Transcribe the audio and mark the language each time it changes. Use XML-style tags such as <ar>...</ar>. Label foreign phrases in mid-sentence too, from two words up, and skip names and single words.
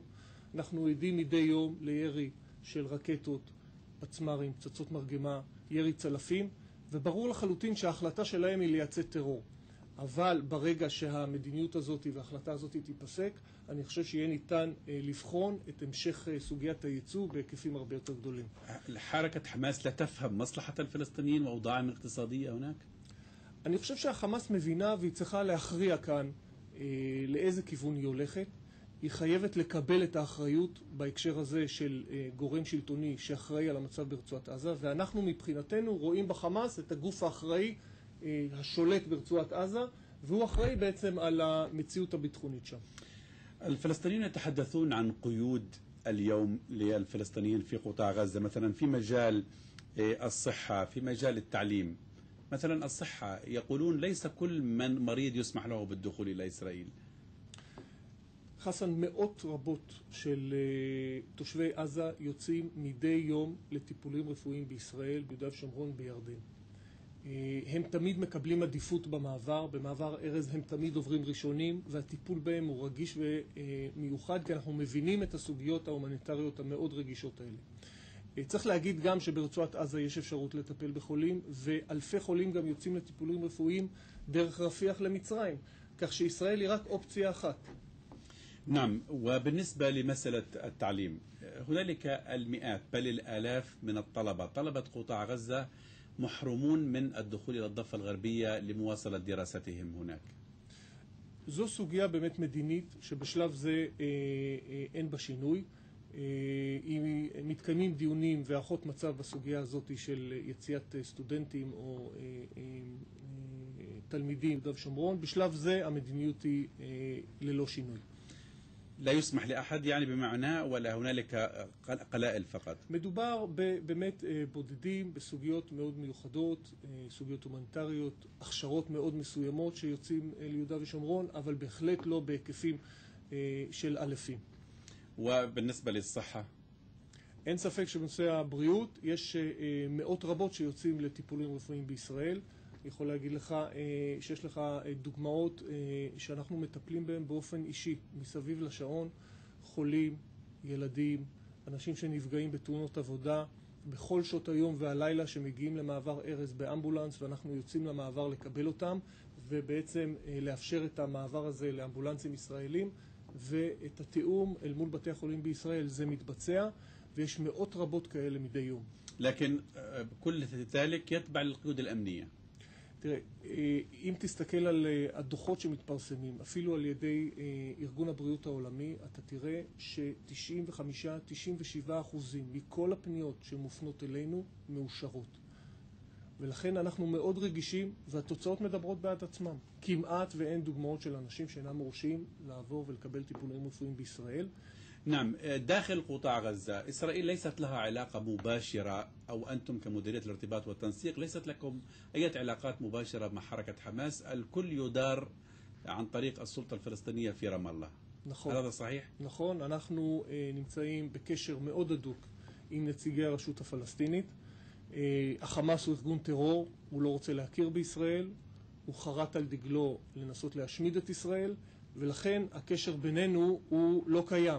<he>אנחנו עדים מדי יום לירי של רקטות, פצמ"רים, פצצות מרגמה, ירי צלפים, וברור לחלוטין שההחלטה שלהם היא לייצא טרור. אבל ברגע שהמדיניות הזאת וההחלטה הזאת תיפסק, אני חושב שיהיה ניתן לבחון את המשך סוגיית הייצוא בהיקפים הרבה יותר גדולים.</he> <ar>حركة حماس لا تفهم مصلحة الفلسطينيين وأوضاعهم الاقتصادية هناك؟</ar> <he>אני חושב שהחמאס מבינה והיא צריכה להכריע כאן לאיזה כיוון היא הולכת. היא חייבת לקבל את האחריות בהקשר הזה של גורם שלטוני שאחראי על המצב ברצועת עזה, ואנחנו מבחינתנו רואים בחמאס את הגוף האחראי השולט ברצועת עזה, והוא אחראי בעצם על המציאות הביטחונית שם.</he> <ar>الفلسطينيين يتحدثون عن قيود اليوم للفلسطينيين في قطاع غزة، مثلا في مجال الصحة، في مجال التعليم. مثلا الصحة يقولون ليس كل من مريض يسمح له بالدخول إلى إسرائيل.</ar> <he>חסן, מאות רבות של תושבי עזה יוצאים מדי יום לטיפולים רפואיים בישראל, ביהודה ושומרון, בירדן. הם תמיד מקבלים עדיפות במעבר ארז הם תמיד עוברים ראשונים, והטיפול בהם הוא רגיש ומיוחד, כי אנחנו מבינים את הסוגיות ההומניטריות המאוד רגישות האלה. צריך להגיד גם שברצועת עזה יש אפשרות לטפל בחולים, ואלפי חולים גם יוצאים לטיפולים רפואיים דרך רפיח למצרים, כך שישראל היא רק אופציה אחת.</he> <ar>نعم، وبالنسبة لمسألة التعليم هنالك المئات بل الآلاف من طلبة قطاع غزة محرومون من الدخول إلى الضفة الغربية لمواصلة دراستهم هناك.</ar> <he>זו סוגיה באמת מדינית שבשלב זה אין בה שינוי. מתקיימים דיונים והערכות מצב בסוגיה הזאת של יציאת סטודנטים או תלמידים ביהודה ושומרון. בשלב זה המדיניות היא ללא שינוי.</he> <ar>لا يسمح لأحد يعني بمعنى ولا هنالك قلائل فقط.</ar> <he>מדובר באמת בודדים בסוגיות מאוד מיוחדות, סוגיות הומניטריות, הכשרות מאוד מסוימות שיוצאים ליהודה ושומרון, אבל בהחלט לא בהיקפים של אלפים.</he> <ar>وبالنسبة للصحة</ar> <he>אין ספק שבנושא הבריאות יש מאות רבות שיוצאים לטיפולים רפואיים בישראל. יכול להגיד לך שיש לך דוגמאות שאנחנו מטפלים בהם באופן אישי, מסביב לשעון, חולים, ילדים, אנשים שנפגעים בתאונות עבודה, בכל שעות היום והלילה שמגיעים למעבר ארז באמבולנס, ואנחנו יוצאים למעבר לקבל אותם, ובעצם לאפשר את המעבר הזה לאמבולנסים ישראלים, ואת התיאום אל מול בתי החולים בישראל זה מתבצע, ויש מאות רבות כאלה מדי יום.</he> <ar>لكن كل ذلك يتبع القيود الأمنية.</ar> <he>תראה, אם תסתכל על הדוחות שמתפרסמים, אפילו על ידי ארגון הבריאות העולמי, אתה תראה ש-95-97% מכל הפניות שמופנות אלינו מאושרות. ולכן אנחנו מאוד רגישים, והתוצאות מדברות בעד עצמם. כמעט ואין דוגמאות של אנשים שאינם מורשים לעבור ולקבל טיפולים רפואיים בישראל.</he> <ar>نعم، داخل قطاع غزة إسرائيل ليست لها علاقة مباشرة، أو أنتم كمديرية الارتباط والتنسيق ليست لكم أي علاقات مباشرة مع حركة حماس، الكل يدار عن طريق السلطة الفلسطينية في رام الله.</ar> <he>נכון.</he> <ar>هذا صحيح؟</ar> <he>נכון, אנחנו נמצאים בקשר מאוד הדוק עם נציגי הרשות הפלסטינית. החמאס הוא ארגון טרור, הוא לא רוצה להכיר בישראל, הוא חרט על דגלו לנסות להשמיד את ישראל, ולכן הקשר בינינו הוא לא קיים.</he>